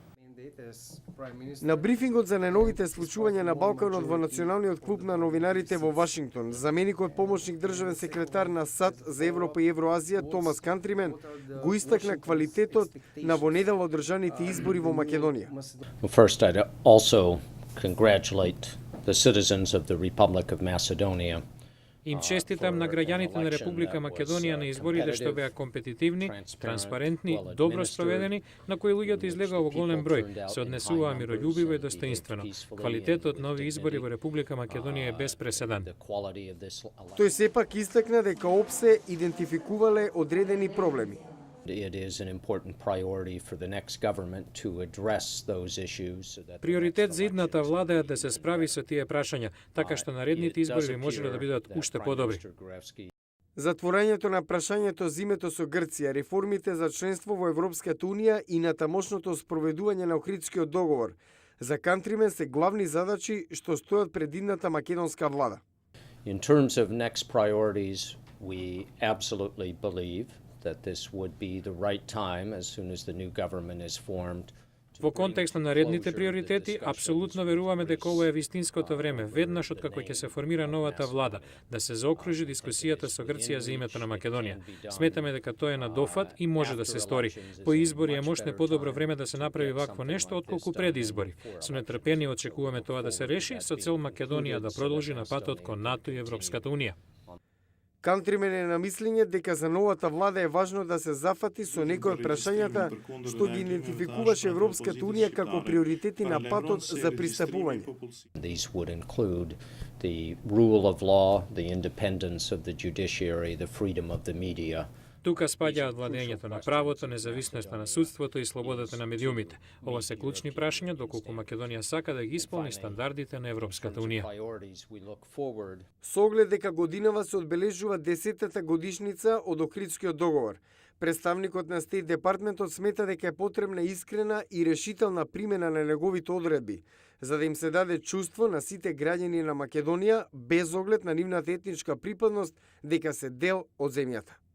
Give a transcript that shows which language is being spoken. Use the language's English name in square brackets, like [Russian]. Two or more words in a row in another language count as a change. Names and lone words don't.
[Macedonian] На брифингот за најновите случувања на Балканот во Националниот клуб на новинарите во Вашингтон, заменикот помошник државен секретар на САД за Европа и Евроазија Томас Кантримен го истакна квалитетот на во недела одржаните избори во Македонија. [English] First, I'd also congratulate the citizens of the Republic of Macedonia. [Macedonian] Им честитам на граѓаните на Република Македонија на изборите што беа компетитивни, транспарентни, добро спроведени, на кои луѓето излегоа во голем број, се однесуваа мирољубиво и достоинствено. Квалитетот на овие избори во Република Македонија е без преседан. Тој сепак истакна дека ОПСЕ идентификувале одредени проблеми. [English] It is an important priority for the next government to address those issues so that [Macedonian] Приоритет за идната влада е да се справи со тие прашања, така што наредните избори би можеле да бидат уште подобри. Затворањето на прашањето за името со Грција, реформите за членство во Европската Унија и на тамошното спроведување на Охридскиот договор за Кантримен се главни задачи што стојат пред идната македонска влада. [English] In terms of next priorities, we absolutely believe that this would be the right time as soon as the new government is formed. [Macedonian] Во контекст на наредните приоритети, апсолутно веруваме дека ова е вистинското време, веднаш откако ќе се формира новата влада, да се заокружи дискусијата со Грција за името на Македонија. Сметаме дека тоа е на дофат и може да се стори. По избори е можне подобро време да се направи вакво нешто отколку пред избори. Со нетрпение очекуваме тоа да се реши со цел Македонија да продолжи на патот кон НАТО и Европската Унија. Кантримен е на мислење дека за новата влада е важно да се зафати со некои од прашањата што ги идентификуваше Европската Унија како приоритети на патот за пристапување. [English] These would include the rule of law, the independence of the judiciary, the freedom of the media. [Macedonian] Тука спаѓаат владењето на правото, независноста на судството и слободата на медиумите. Ова се клучни прашања доколку Македонија сака да ги исполни стандардите на Европската Унија. Со оглед дека годинава се одбележува 10-та годишница од Охридскиот договор, представникот на Стејт департментот смета дека е потребна искрена и решителна примена на неговите одредби, за да им се даде чувство на сите граѓани на Македонија без оглед на нивната етничка припадност дека се дел од земјата.